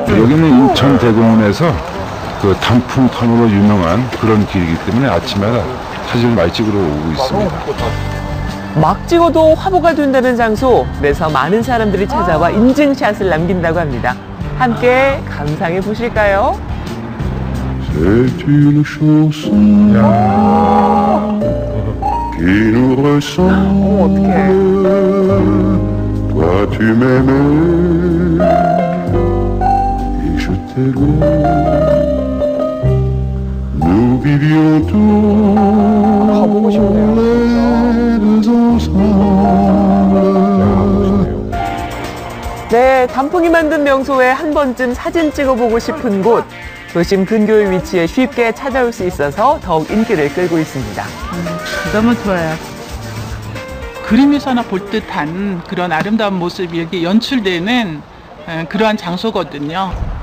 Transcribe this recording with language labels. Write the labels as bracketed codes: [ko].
[ko] 여기는 인천대공원에서 그 단풍터널로 유명한 그런 길이기 때문에 아침마다 사진을 많이 찍으러 오고 있습니다. 막 찍어도 화보가 된다는 장소, 그래서 많은 사람들이 찾아와 인증샷을 남긴다고 합니다. 함께 감상해 보실까요? [fr] C'est une chanson qui nous ressemble. Toi tu m'aimais et je t'aimais. Nous vivions tous les deux ensemble. [ko] 네, 단풍이 만든 명소에 한 번쯤 사진 찍어보고 싶은 곳. 도심 근교의 위치에 쉽게 찾아올 수 있어서 더욱 인기를 끌고 있습니다. 너무 좋아요. 그림에서나 볼 듯한 그런 아름다운 모습이 이렇게 연출되는 그러한 장소거든요.